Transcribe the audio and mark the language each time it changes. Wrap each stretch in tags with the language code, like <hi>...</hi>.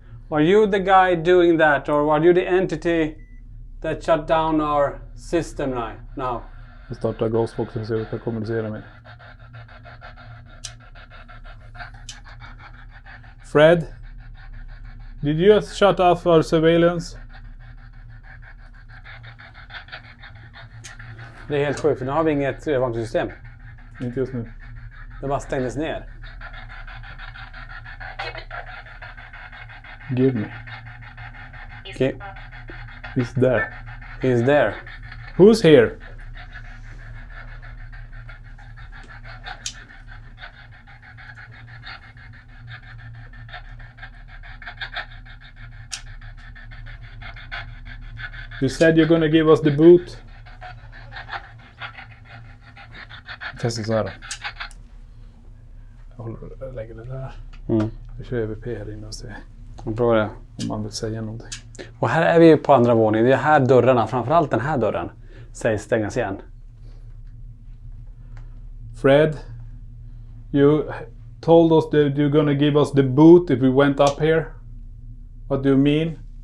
<en>Are you the guy doing that, or are you the entity that shut down our system now?</en> <sv>Jag startar Ghostboxen så jag kan kommunicera med.</sv> <en>Fred? Did you just shut off our surveillance?</en> <sv>Det är helt sjukt, för nu har vi inget övervakningssystem. Inte just nu. Det bara stängdes ner.</sv> <en>Give me. Okay. He's there. He's there. Who's here? You said you're gonna give us the boot.</en> <sv>Testa så här då. Jag lägger det där. Jag kör EVP här inne och ser Jag provar det. om man vill säga någonting. Och här är vi på andra våningen. Det är här dörrarna, framförallt den här dörren, sägs stängas igen.</sv> <en>Fred, you told us that you're gonna give us the boot if we went up here. What do you mean?</en>